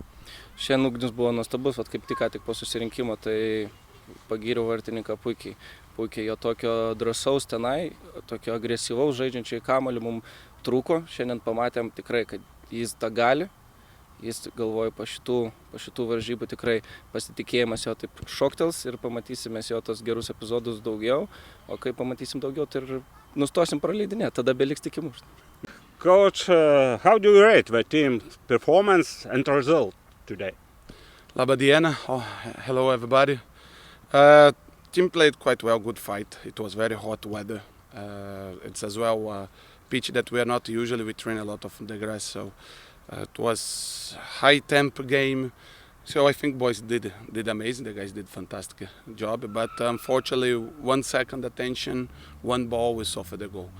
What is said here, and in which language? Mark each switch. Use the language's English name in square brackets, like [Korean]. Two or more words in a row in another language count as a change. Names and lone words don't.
[Lithuanian] Šiandien Ugnius buvo nuostabus, kaip tik po susirinkimo, tai pagyriau vartininką puikiai jo tokio drąsaus tenai, tokio agresyvaus žaidžiančio į kamuolį mums trūko. Šiandien pamatėm tikrai, kad jis tą gali. Jis, galvoju, po šitų varžybų tikrai pasitikėjimas jo taip šoktels ir pamatysime jo tos gerus epizodus daugiau. O kai pamatysim daugiau, tai ir nustosim praleidinėti, tada beliks tik įmušti. [English] Coach, how do you rate the team's performance and result today? [Lithuanian] Labą dieną. [English] Hello everybody. Team played quite well, good fight. It was very hot weather. It's as well a pitch that we are not usually. We train a lot of the grass, so it was high tempo game. So I think boys did amazing. The guys did fantastic job, but unfortunately 1 second attention, one ball, we suffered a goal.